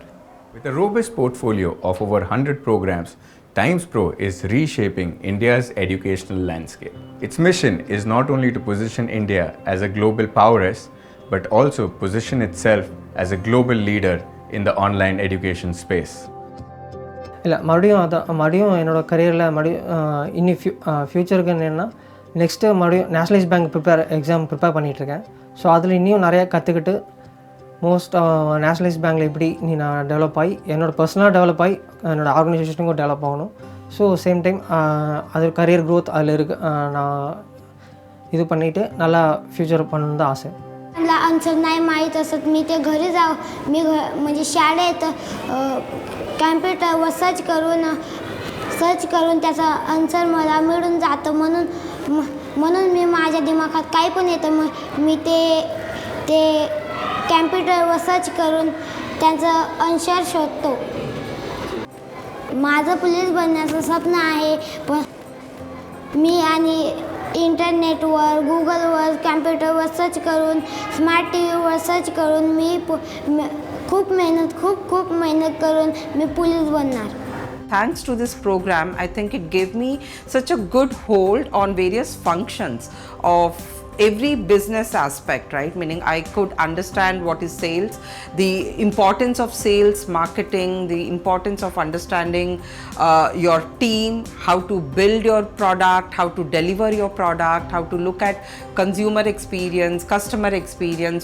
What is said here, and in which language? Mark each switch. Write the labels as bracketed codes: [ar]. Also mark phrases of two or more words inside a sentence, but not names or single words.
[en] With a robust portfolio of over 100 programs, TIMESPRO is reshaping India's educational landscape. Its mission is not only to position India as a global powerhouse, but also position itself as a global leader in the online education space. [ta] இல்லை மறுபடியும் என்னோடய கரியரில் இன்னி ஃப்யூச்சருக்கு என்னென்னா நெக்ஸ்ட்டு மறுபடியும் [en] nationalise bank exam prepare [ta] பண்ணிகிட்ருக்கேன். ஸோ அதில் இன்னும் நிறையா கற்றுக்கிட்டு [en] most nationalise bank [ta] எப்படி நான் டெவலப் ஆகி என்னோடய பர்சனலாக டெவலப் ஆகி என்னோடய ஆர்கனைசேஷனுக்கும் டெவலப் ஆகணும். [en] so same time [ta] அது [en] career growth [ta] அதில் இருக்குது. நான் இது பண்ணிவிட்டு நல்லா ஃப்யூச்சர் பண்ணணுன்னு தான் आशा. [mr] मला आन्सर नाही माहीत असत मी ते घरी जाऊ म्हणजे शाळेत [en] computer search [mr] करून त्याचा आन्सर मला मिळून जातं. म्हणून मी माझ्या दिमागात काही पण येतं मग मी ते [en] computer search [mr] करून त्याचं आन्सर शोधतो. माझं पोलीस बनण्याचं स्वप्न आहे, पण मी आणि इंटरनेटवर गुगलवर [en] computer search [mr] करून [en] smart TV search [mr] करून मी खूप मेहनत करून मी पोलीस बनणार. [en] Thanks to this program, I think it gave me such a good hold on various functions of every business aspect, right? Meaning I could understand what is sales, the importance of sales, marketing, the importance of understanding your team, how to build your product, how to deliver your product, how to look at consumer experience, customer experience.